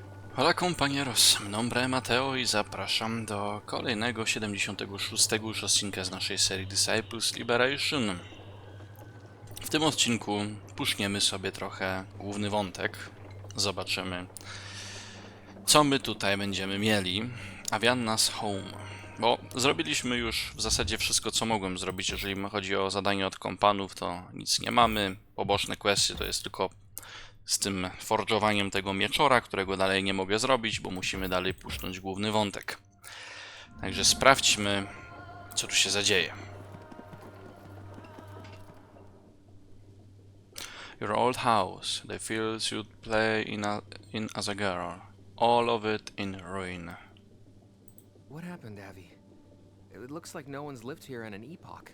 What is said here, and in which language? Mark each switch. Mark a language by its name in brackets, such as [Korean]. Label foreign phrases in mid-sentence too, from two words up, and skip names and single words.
[Spanish] Hola compañeros, mi nombre es Mateo [Polish] i zapraszam do kolejnego [Spanish] 76. [Polish] już odcinka z naszej serii Disciples Liberation. W tym odcinku puszniemy sobie trochę główny wątek. Zobaczymy, co my tutaj będziemy mieli. Avianna's Home. Bo zrobiliśmy już w zasadzie wszystko, co mogłem zrobić. Jeżeli chodzi o zadanie od kompanów, to nic nie mamy. Poboczne questy to jest tylko z tym forżowaniem tego mieczora, którego dalej nie mogę zrobić, bo musimy dalej puszcząć główny wątek. Także sprawdźmy, co tu się zadzieje. [English] Your old house, the fields you'd play in as a girl, all of it in ruin. What happened, Abby? It looks like no one's lived here in an epoch.